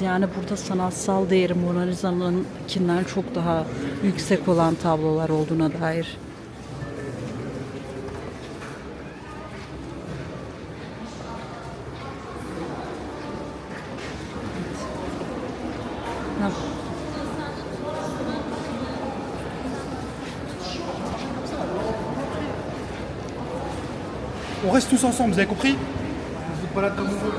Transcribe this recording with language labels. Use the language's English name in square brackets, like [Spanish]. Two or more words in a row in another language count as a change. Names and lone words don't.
[Turkish] Yani burada sanatsal değeri Mona Lisa'nınkinden çok daha yüksek olan tablolar olduğuna dair. Ha, [French] On reste tous ensemble, vous avez compris? Vous faites pas là comme vous voulez.